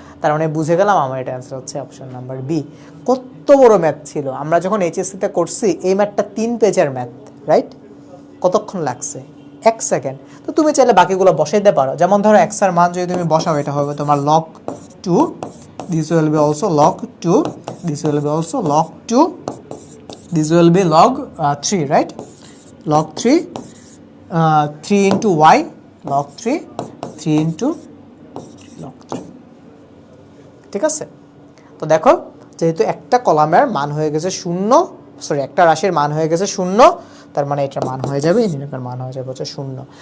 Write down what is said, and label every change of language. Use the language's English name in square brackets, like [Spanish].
[Bangla] তার মানে বুঝে গেলাম আমার এটা অ্যান্সার হচ্ছে অপশন নাম্বার বি। কত বড় ম্যাথ ছিল, আমরা যখন এইচএসসিতে করছি এই ম্যাথটা 3 পেজের ম্যাথ, রাইট? কতক্ষণ লাগছে? 1 সেকেন্ড। তো তুমি চাইলে বাকিগুলো বসাইতে পারো, যেমন ধরো x এর মান যদি তুমি বসাও এটা হবে তোমার log 2, [English] this will be also log 2, this will be also log 2, this will be log 3, right? log 3, 3 into y, log 3, 3 into log 3, [Bangla] ঠিক আছে? তো দেখো যেহেতু একটা কলামের মান হয়ে গেছে শূন্য, একটা রাশির মান হয়ে গেছে শূন্য, তার মানে এটার মান হয়ে যাবে, নির্ণায়কের মান হয়ে যাবে হচ্ছে শূন্য।